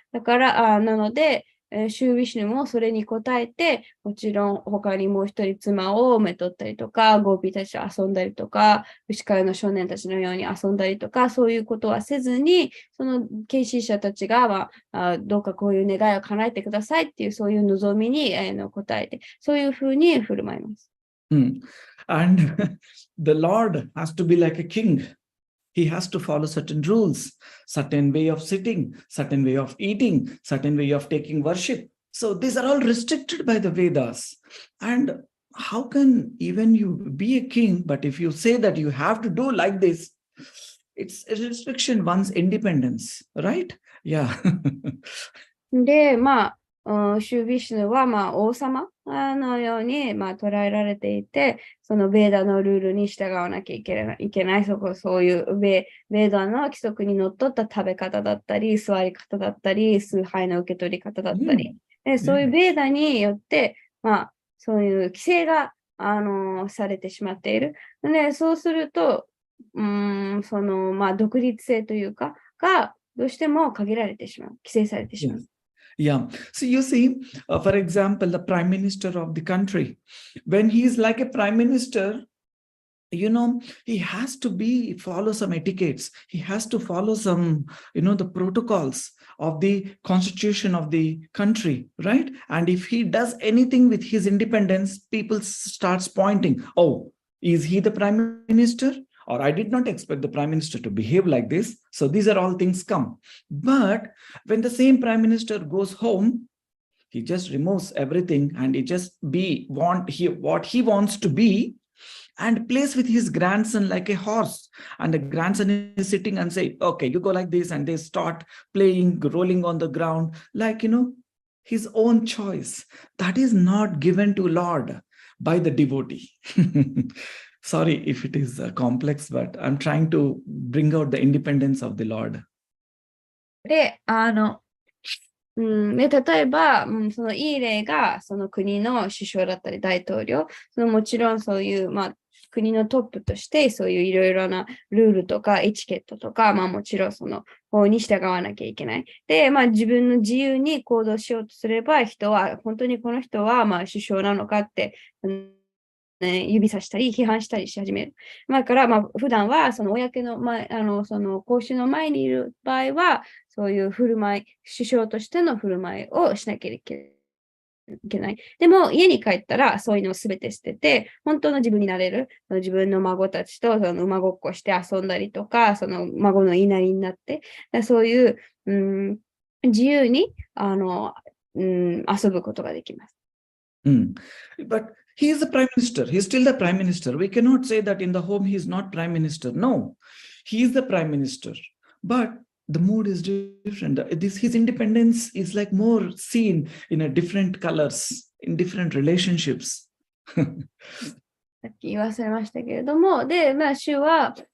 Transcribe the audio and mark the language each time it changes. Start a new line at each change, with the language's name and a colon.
Japanese: だからなので、シュービシュヌもそれに応えて、もちろん他にもう一人妻をめとったりとか、ゴーピーたちと遊んだりとか、牛飼いの少年たちのように遊んだりとか、そういうことはせずに、その継承者たちが、どうかこういう願いを叶えてくださいっていう、そういう望みに、応えて、そういうふうに振る舞います。
English: And the Lord has to be like a king. He has to follow certain rules, certain way of sitting, certain way of eating, certain way of taking worship. So these are all restricted by the Vedas. And how can even you be a king, but if you say that you have to do like this, it's a restriction, one's independence, right? Yeah.
Japanese: で、シュービシュヌは、王様のように、捉えられていて、そのベーダのルールに従わなきゃいけない、そういうベーダの規則にのっとった食べ方だったり、座り方だったり、崇拝の受け取り方だったり、そういうベーダによって、そういう規制が、されてしまっている。で、そうすると、独立性というか、が、どうしても限られてしまう、規制されてしまう。
English: Yeah. So you see, for example, the prime minister of the country, when he is like a prime minister, he has to follow some etiquettes. He has to follow some, the protocols of the constitution of the country, right? And if he does anything with his independence, people starts pointing, oh, is he the prime minister? Or I did not expect the prime minister to behave like this. So these are all things come. But when the same prime minister goes home, he just removes everything and he just what he wants to be, and plays with his grandson like a horse. And the grandson is sitting and say, okay, you go like this. And they start playing, rolling on the ground, like, his own choice. That is not given to Lord by the devotee. Sorry if it is complex, but I'm trying to bring out the independence of the Lord.
Japanese: で、例えば、そのいい例が、その国の首相だったり大統領、もちろんそういう、国のトップとして、そういういろいろなルールとかエチケットとか、もちろんその法に従わなきゃいけない。で、自分の自由に行動しようとすれば、本当にこの人は、首相なのかって、指さしたり批判したりし始める。だから、普段はその公の前、その公衆の前にいる場合は、そういう振る舞い、首相としての振る舞いをしなきゃいけない。でも、家に帰ったら、そういうのをすべて捨てて、本当の自分になれる。自分の孫たちとその馬ごっこして遊んだりとか、その孫の言いなりになって、そういう、自由に遊ぶことができます。
English: But he is the prime minister. He is still the prime minister. We cannot say that in the home he is not prime minister. No, he is the prime minister. But the mood is different. His independence is like more seen in a different colors, in different relationships.
Japanese: さっき言わせましたけれども、で、主は